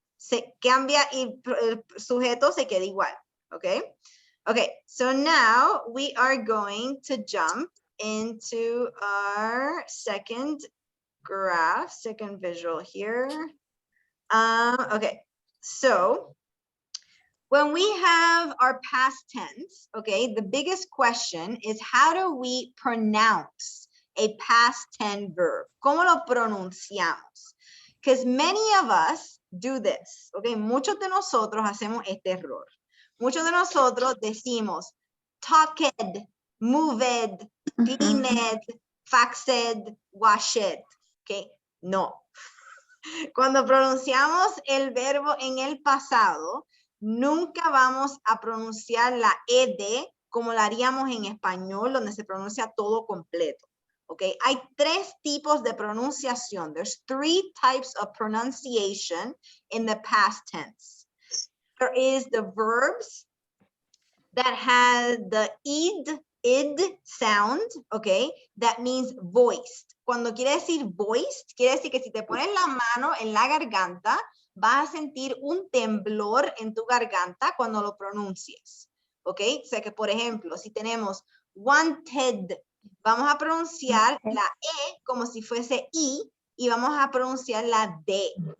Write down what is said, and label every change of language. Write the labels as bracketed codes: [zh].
[es] Se cambia y el sujeto se queda igual. [en] Okay? Okay, so now we are going to jump into our second graph, second visual here. Okay, so when we have our past tense, okay, the biggest question is how do we pronounce a past tense verb? [es] ¿Cómo lo pronunciamos? [en] Because many of us do this, okay? [es] Muchos de nosotros hacemos este error. Muchos de nosotros decimos talked, moved, cleaned, faxed, washed, okay? No. Cuando pronunciamos el verbo en el pasado, nunca vamos a pronunciar la ed como la haríamos en español, donde se pronuncia todo completo. Okay, hay tres tipos de pronunciación. [en] There's 3 types of pronunciation in the past tense. There is the verbs that have the id sound, okay, that means voiced. [es] Cuando quiere decir voiced, quiere decir que si te pones la mano en la garganta, vas a sentir un temblor en tu garganta cuando lo pronuncies, ok. O sea que, por ejemplo, si tenemos wanted, vamos a pronunciar la E como si fuese I y vamos a pronunciar la D.